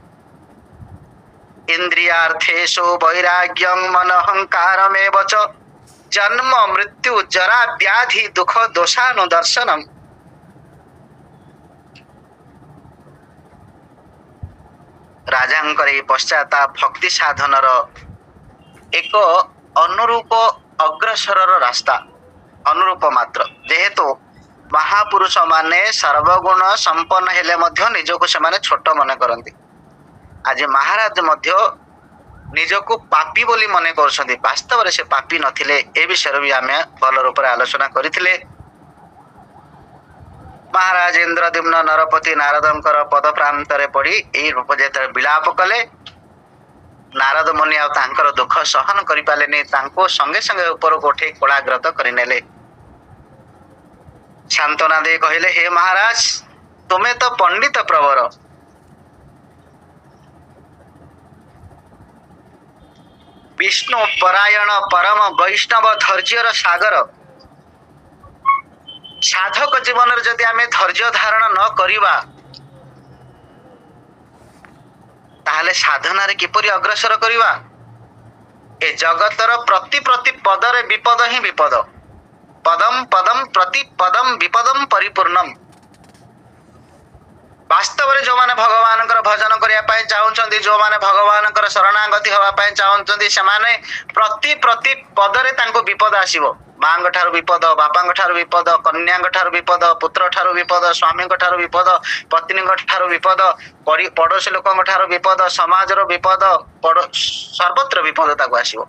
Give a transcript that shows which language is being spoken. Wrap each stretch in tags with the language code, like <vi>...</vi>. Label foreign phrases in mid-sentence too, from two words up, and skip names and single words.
<sa>ଇନ୍ଦ୍ରିୟାର୍ଥେଷୁ ବୈରାଗ୍ୟଂ ମନହଙ୍କାରମେବ ଚ ଜନ୍ମ ମୃତ୍ୟୁ ଜରା ବ୍ୟାଧି ଦୁଃଖ ଦୋଷାନୁଦର୍ଶନମ୍।</sa> <or>ରାଜାଙ୍କର ଏହି ପଶ୍ଚାତ ଭକ୍ତି ସାଧନର ଏକ ଅନୁରୂପ ଅଗ୍ରସରର ରାସ୍ତା, ଅନୁରୂପ ମାତ୍ର। ଯେହେତୁ ମହାପୁରୁଷ ମାନେ ସର୍ବଗୁଣ ସମ୍ପନ୍ନ ହେଲେ ମଧ୍ୟ ନିଜକୁ ସେମାନେ ଛୋଟ ମନ କରନ୍ତି। ଆଜି ମହାରାଜ ମଧ୍ୟ ନିଜକୁ ପାପୀ ବୋଲି ମନେ କରୁଛନ୍ତି, ବାସ୍ତବ ରେ ସେ ପାପୀ ନଥିଲେ। ଏ ବିଷୟ ଭି ଆମେ ଭଲ ରୂପ ରେ ଆଲୋଚନା କରିଥିଲେ। ମହାରାଜ ଇନ୍ଦ୍ରଦ୍ୟୁମ୍ନ ନରପତି ନାରଦଙ୍କର ପଦ ପ୍ରାନ୍ତରେ ପଡ଼ି ଏଇ ରୂପ ଯେତେ ବିଳାପ କଲେ, ନାରଦ ମୁନି ଆ ତାଙ୍କର ଦୁଃଖ ସହନ କରି ପାରିଲେନି, ତାଙ୍କୁ ସଙ୍ଗେ ସଙ୍ଗେ ଉପର କୋଠେ କୋଳାଗ୍ରତ କରିନେଲେ। ସାନ୍ତ୍ୱନା ଦେ କହିଲେ, ହେ ମହାରାଜ ତୁମେ ତ ପଣ୍ଡିତ ପ୍ରବର, ବିଷ୍ଣୁ ପରାୟଣ ପରମ ବୈଷ୍ଣବ ଧୈର୍ଯ୍ୟର ସାଗର, ସାଧକ ଜୀବନ ଯଦି ଆମେ ଧୈର୍ଯ୍ୟ ଧାରଣ ନ କରିବା ତାହାହେଲେ ସାଧନା ରେ କିପରି ଅଗ୍ରସର କରିବା। ଏ ଜଗତର ପ୍ରତି ପ୍ରତି ପଦରେ ବିପଦ ହିଁ ବିପଦ,</or> <sa>पदम पदम प्रति पदम विपदम परिपूर्णम।</sa> <or>ବାସ୍ତବ ରେ ଯେଉଁ ମାନେ ଭଗବାନ ଭଜନ କରିବା ପାଇଁ ଚାହୁଁଛନ୍ତି, ଯେଉଁ ମାନେ ଭଗବାନ ଶରଣାଗତି ହେବା ପାଇଁ ଚାହୁଁଛନ୍ତି, ସେ ମାନେ ପ୍ରତି ପ୍ରତି ପଦରେ ତାଙ୍କୁ ବିପଦ ଆସିବ। ମାଆଙ୍କ ଠାରୁ ବିପଦ, ବାପାଙ୍କ ଠାରୁ ବିପଦ, କନ୍ୟାଙ୍କ ଠାରୁ ବିପଦ, ପୁତ୍ର ଠାରୁ ବିପଦ, ସ୍ୱାମୀ ଠାରୁ ବିପଦ, ପତ୍ନୀ ଠାରୁ ବିପଦ, ପଡ଼ୋଶୀ ଲୋକଙ୍କ ଠାରୁ ବିପଦ, ସମାଜ ରୁ ବିପଦ, ସର୍ବତ୍ର ବିପଦ ତାଙ୍କୁ ଆସିବ।</or>